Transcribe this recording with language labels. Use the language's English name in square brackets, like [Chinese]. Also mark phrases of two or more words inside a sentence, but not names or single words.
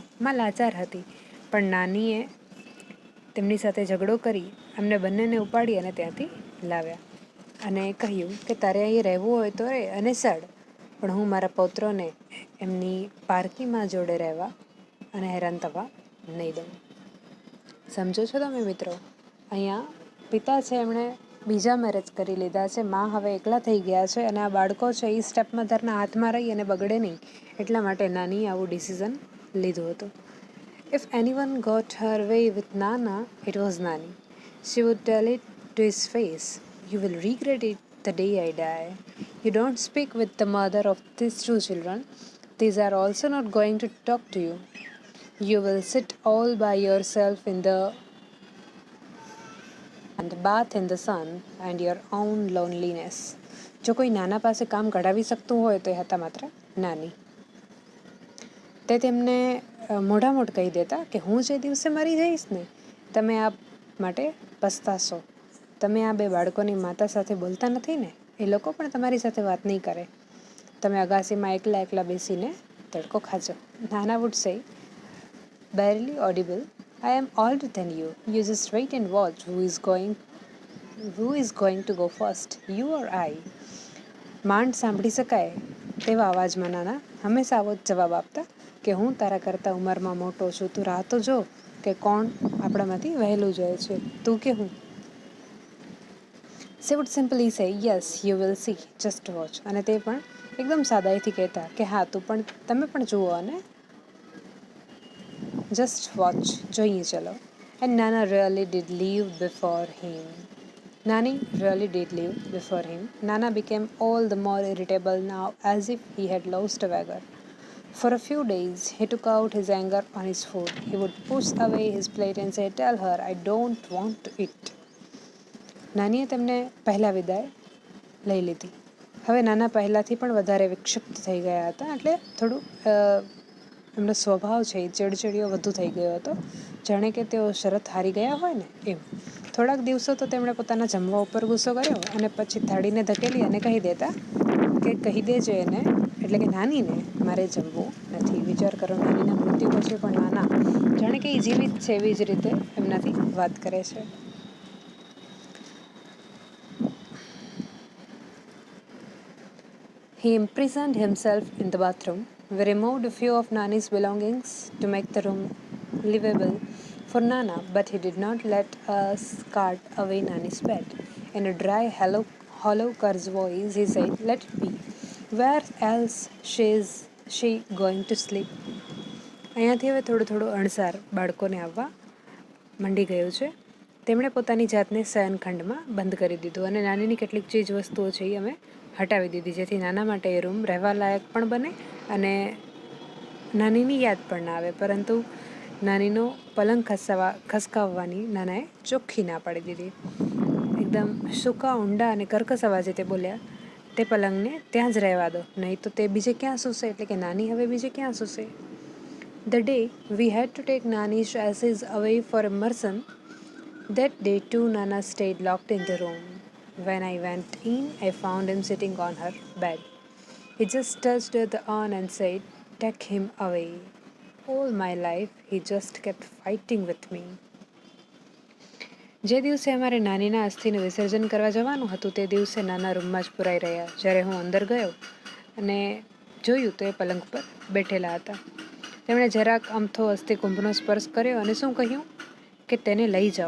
[Gujarati] માં લાચાર હતી, પણ નાનીએ તેમની સાથે ઝઘડો કરી અમને બંનેને ઉપાડી અને ત્યાંથી લાવ્યા અને કહ્યું કે તારે અહીં રહેવું હોય તો રહે અને સડ, પણ હું મારા પૌત્રોને એમની પારકીમાં જોડે રહેવા અને હેરાન થવા નહીં દઉં. સમજો છો તમે મિત્રો? અહીંયા પિતા છે એમણે બીજા મેરેજ કરી લીધા છે, માં હવે એકલા થઈ ગયા છે અને આ બાળકો છે એ [English] step motherના [Gujarati] હાથમાં રહી અને બગડે નહીં એટલા માટે નાનીએ આવું ડિસિઝન લીધું હતું. [English] If anyone got her way with Nana, it was Nani. She would tell it to his face, "You will regret it the day I die. You don't speak with the mother of these two children. These are also not going to talk to you. You will sit all by yourself in the and bath in the sun and your own loneliness." [Gujarati] જો કોઈ નાના પાસે કામ કઢાવી શકતું હોય તો એ હતા માત્ર નાની. તે તેમને મોઢામોઢ કહી દેતા કે હું જે દિવસે મરી જઈશ ને તમે આ માટે પસ્તાશો. તમે આ બે બાળકોની માતા સાથે બોલતા નથી ને, એ લોકો પણ તમારી સાથે વાત નહીં કરે. તમે અગાસીમાં એકલા એકલા બેસીને તડકો ખાજો. [English] Nana would say, barely audible, "I am older than you. You just wait and watch who is going to go first, you or I." [Gujarati] માંડ સાંભળી શકાય તેવા અવાજમાં નાના હંમેશા આવો જ જવાબ આપતા કે હું તારા કરતાં ઉંમરમાં મોટો છું, તું રાહ તો જો કે કોણ આપણામાંથી વહેલું જાય છે, તું કે હું. [English] She would simply say, "Yes, you will see, just watch." [Gujarati] અને તે પણ એકદમ સાદાઈથી કહેતા કે હા તમે પણ જુઓ અને [English] just watch, [Gujarati] જોઈએ ચલો. [English] And Nana really did leave before him. Nani really did leave before him. Nana became all the more irritable now, as if he had lost a wager. For a few days, he took out his anger on his food. He would push away his plate and say, "Tell her I don't want to eat." [Gujarati] નાનીએ તેમને પહેલાં વિદાય લઈ લીધી. હવે નાના પહેલાંથી પણ વધારે વિક્ષિપ્ત થઈ ગયા હતા, એટલે થોડું એમનો સ્વભાવ છે એ ચીડચીડિયો વધુ થઈ ગયો હતો, જાણે કે તેઓ શરત હારી ગયા હોય ને એમ. થોડાક દિવસો તો તેમણે પોતાના જમવા ઉપર ગુસ્સો કર્યો અને પછી થાળીને ધકેલી અને કહી દેતા કે કહી દેજે એને, એટલે કે નાનીને, મારે જમવું નથી. વિચાર કરો, નાનીના મૃત્યુ પછી પણ નાના જાણે કે એ જીવિત છે એવી જ રીતે એમનાથી વાત કરે છે. [English] He imprisoned himself in the bathroom. We removed a few of Nani's belongings to make the room livable for Nana, but he did not let us cart away Nani's bed. In a dry, hollow curse voice, he said, "Let it be. Where else is she going to sleep?" [Gujarati] અહીંયાથી હવે થોડું અણસાર બાળકોને આવવા મંડી ગયું છે. તેમણે પોતાની જાતને શયનખંડમાં બંધ કરી દીધું અને નાનીની કેટલીક ચીજ વસ્તુઓ છે એ અમે હટાવી દીધી, જેથી નાના માટે એ રૂમ રહેવા લાયક પણ બને અને નાનીની યાદ પણ ના આવે. પરંતુ નાનીનો પલંગ ખસકાવવાની નાનાએ ચોખ્ખી ના પાડી દીધી. એકદમ સૂકા, ઊંડા અને કર્કશ અવાજે તે બોલ્યા, "તે પલંગને ત્યાં જ રહેવા દો, નહીં તો તે બીજે ક્યાં સૂશે?" એટલે કે નાની હવે બીજે ક્યાં સૂશે? [English] The day we had to take Nani's ashes away for immersion, that day too Nana stayed locked in the room. When I went in, I found him sitting on her bed. He just touched the urn and said, "Take him away." All my life, he just kept fighting with me. [Gujarati] જે દિવસે અમારે નાનીના અસ્થિનું વિસર્જન કરવા જવાનું હતું તે દિવસે નાના રૂમમાં જ પુરાઈ રહ્યા. જ્યારે હું અંદર ગયો અને જોયું તો એ પલંગ પર બેઠેલા હતા. તેમણે જરાક અમથો અસ્થિકુંભનો સ્પર્શ કર્યો અને શું કહ્યું કે તેને લઈ જાઓ.